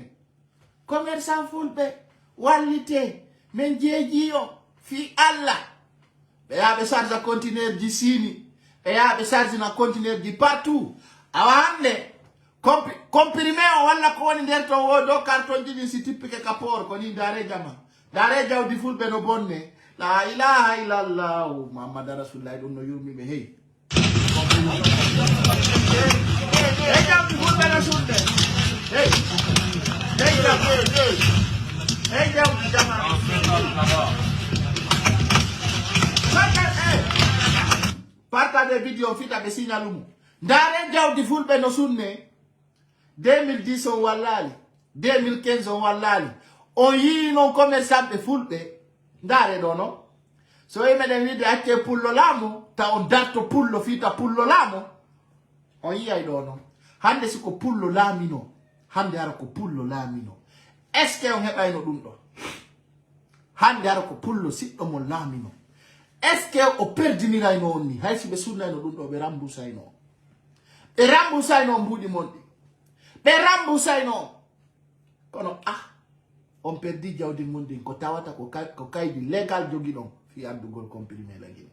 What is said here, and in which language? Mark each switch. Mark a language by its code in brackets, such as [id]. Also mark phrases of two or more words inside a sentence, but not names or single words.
[ff] Commerçant fulbe wallite men jeejiyo fi Allah. Be yabe [fr] charge conteneur [ff] di sini. Be yabe charge na conteneur di partout. Awande comprimé o walla ko woni der to wodo carton di si tippike kapor ko ni dare jama. Dare jawdi fulbe no bonne. [ar] لا إله إلا الله محمد رسول الله [ff] don no yurmi be hey. Hey jawdi fulbe no sunde. Hey. Hey jawdi jama. [fr] Partage vidéo [ff] fita be signalumu. Dare jawdi fulbe no sunne. 2010 on wallali, 2015 on wallali. On yi non commerçant be fulbe. Dare dono. So e meden vide ake pullo lamo, ta on darto pullo fita pullo lamo. On yi ay dono. Hande siko pullo lamino. Hande ara ko pullo lamino. [fr] Est-ce que [ff] on heɓay no ɗum ɗo? Hande ara ko pullo siɗɗo mo lamino. [fr] Est-ce que [ff] o perdiniray no on ni? Hay si ɓe sunnay no ɗum ɗo ɓe rambusay no. Ɓe rambusay no mbuɗi mon ɗi. Ɓe rambusay no. Kono on perdi jawdi mon ɗin ko tawata ko kaydi légal jogi ɗon fi addugol comprimé la Guinée.